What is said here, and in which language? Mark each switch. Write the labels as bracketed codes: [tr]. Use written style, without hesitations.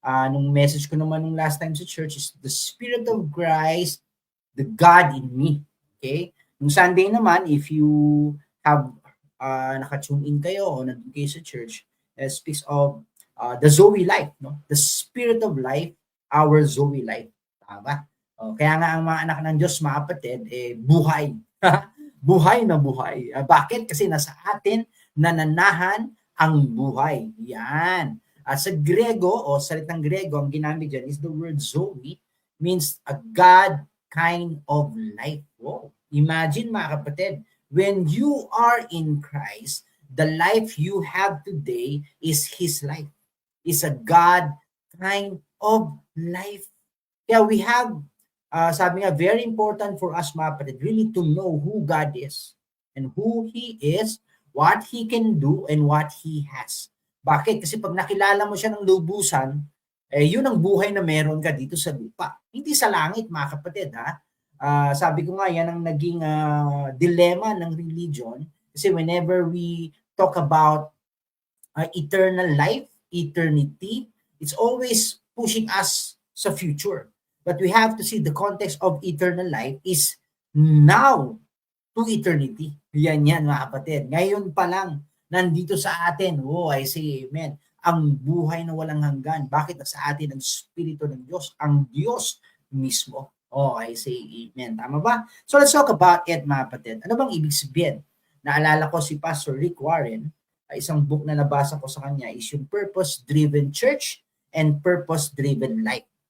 [en] Nung message [tl] ko naman nung [en] last time sa church is the Spirit of Christ, the God in me. Okay? Nung Sunday naman, if you have naka-tune in [tl] kayo o nandun kayo sa [en] church, speaks of the Zoe life, no? The Spirit of life, our Zoe life. [tl] Tama? Kaya nga ang mga anak ng Diyos, mga kapatid, buhay. Buhay na buhay. Bakit? Kasi nasa atin nananahan ang buhay. Yan. Sa Grego o salitang Grego, ang ginamit dyan [en] is the word Zoe, means a God kind of life. [tl] Wow. [en] Imagine [tl] mga kapatid, [en] when you are in Christ, the life you have today is His life. Is a God kind of life. Kaya we have, [tl] sabi nga, [en] very important for us [tl] mga kapatid, [en] really to know who God is and who He is, what He can do, and what He has. [tl] Bakit? Kasi pag nakilala mo siya ng lubusan, yun ang buhay na meron ka dito sa lupa. Hindi sa langit, mga kapatid, ha? Sabi ko nga, yan ang naging dilemma ng religion. Kasi [en] whenever we talk about eternal life, eternity, it's always pushing us sa future. But we have to see the context of eternal life is now to eternity. [tl] Yan mga kapatid. Ngayon pa lang, nandito sa atin. [en] Oh, I say amen. [tl] Ang buhay na walang hanggan. Bakit nasa atin ang Espiritu ng Diyos? Ang Diyos mismo. [en] Oh, I say amen. [tl] Tama ba? [en] So let's talk about it, [tl] mga kapatid. Ano bang ibig sabihin? Naalala ko si Pastor Rick Warren, isang book na nabasa ko sa kanya is yung Purpose-Driven Church and Purpose-Driven Life.